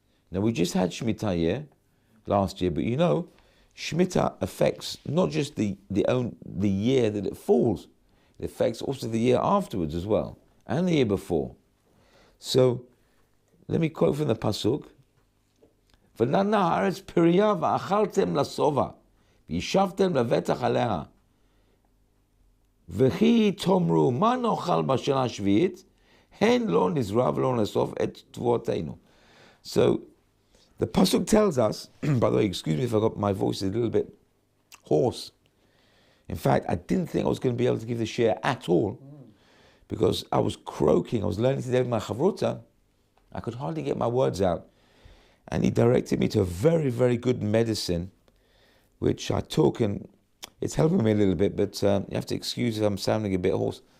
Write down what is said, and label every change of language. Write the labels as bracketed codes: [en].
[en] Now, we just had Shemitah last year, but Shemitah affects not just the year that it falls, it affects also the year afterwards as well, and the year before. So, let me quote from the Pasuk. [he] ונתנה הארץ פריה ואכלתם לשובע, וישבתם לבטח עליה. וכי תאמרו, מה נאכל בשנה השביעית? הן לא נזרע ולא נאסוף את תבואתנו. [en] So, the Pasuk tells us, by the way, excuse me if I got my voice a little bit hoarse. In fact, I didn't think I was going to be able to give the share at all, because I was croaking. I was learning today with my chavruta. I could hardly get my words out. And he directed me to a very, very good medicine, which I took, and it's helping me a little bit, but you have to excuse if I'm sounding a bit hoarse.